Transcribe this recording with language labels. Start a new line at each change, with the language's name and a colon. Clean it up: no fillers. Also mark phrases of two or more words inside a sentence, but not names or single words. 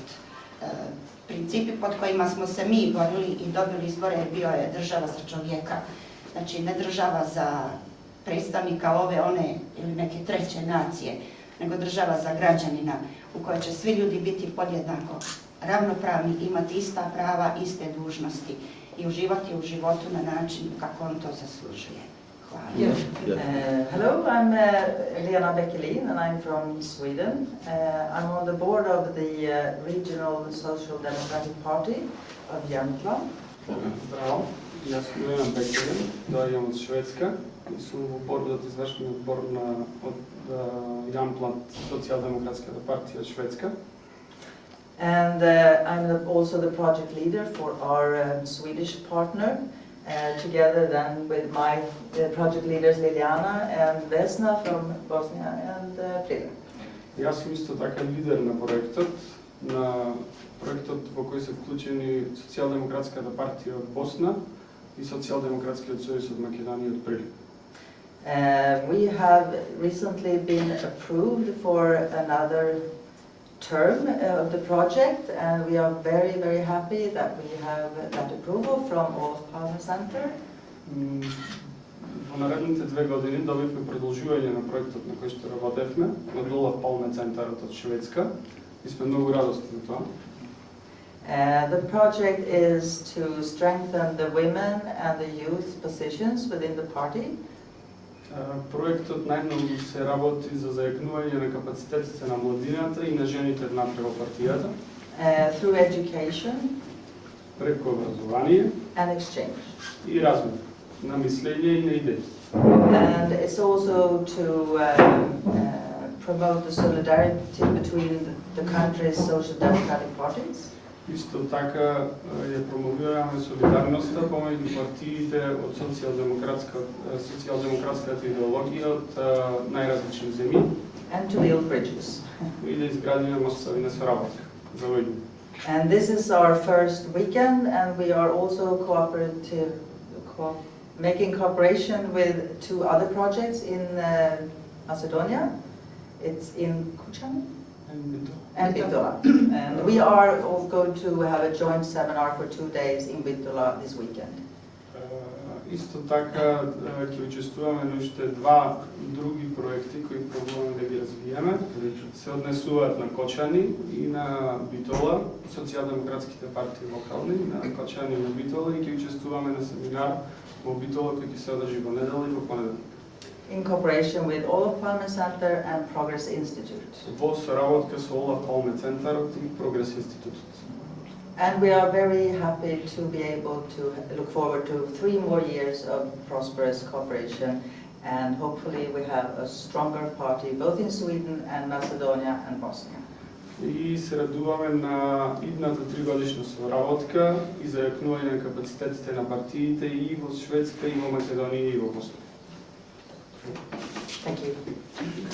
Bosnian: Principi pod kojima smo se mi borili i dobili izbore bio je država za čovjeka, znači ne država za predstavnika ove, one ili neke treće nacije, nego država za građanina u kojoj će svi ljudi biti podjednako ravnopravni, imati ista prava, iste dužnosti i uživati u životu na način kako on to zaslužuje. Hvala.
English: Hello, I'm Lena Beckelin and I'm from Sweden. I'm on the board of the Regional Social Democratic Party of Jämtland.
Bosnian: Zdravo, jaz sem Lena Beckelin, dolazim od Švedska i sam u bordu za izvršni odbor od Jämtland Socijaldemokratska partija Švedska.
English: And I'm also the project leader for our Swedish partner, together then with my project leaders Liliana and Vesna from Bosnia and Prilep.
Macedonian: Јаз сам исто така лидер на проектот во кој се вклучени Социјалдемократската партија од Босна и Социјалдемократскиот сојуз од Македонија од Прилеп.
English: We have recently been approved for another term of the project, and we are very, very happy that we have that approval from Olof Palme Center.
Macedonian: Во наредните 2 години добивме продолжување на проектот на кој што работевме од Olof Palme Центарот од Шведска и сме многу радосни за тоа.
English: The project is to strengthen the women and the youth positions within the party.
Macedonian: Проектот најмногу се работи за зајакнување на капацитетите на младината и на жените внатре во партијата.
English: Through education
Macedonian: преку образование
English: and exchange.
Macedonian: И размен на мислење и на идеи.
English: And it's also to promote the solidarity between the country's social democratic parties.
Macedonian: Исто така ја промовираме солидарноста помеѓу партиите од социјалдемократската идеологија од најразлични земји.
English: And to build bridges.
Macedonian: И да изградиме мостови на соработка за луѓе.
English: And this is our first weekend, and we are also making cooperation with 2 other projects in Macedonia. It's in Kučani and Bitola. And we are going to have a joint seminar for 2 days in Bitola this weekend.
Macedonian: Исто така ќе учествуваме на уште два други проекти кои пробуваме да ги развиеме. Се однесуваат на Кочани и на Битола, социјалдемократските партии локални, на Кочани и на Битола, и ќе учествуваме на семинар во Битола кој ќе се одржи во недела и во понеделник.
English: In cooperation with Olaf Palme Center and Progress Institute.
Macedonian: Во соработка со Олаф Палме центарот и Прогрес институтот.
English: And we are very happy to be able to look forward to 3 more years of prosperous cooperation, and hopefully we have a stronger party both in Sweden and Macedonia and Bosnia.
Macedonian: И се радуваме на идната 3-годишна соработка и зајакнување на капацитетите на партиите и во Шведска, и во Македонија, и во Босна.
English: Thank you.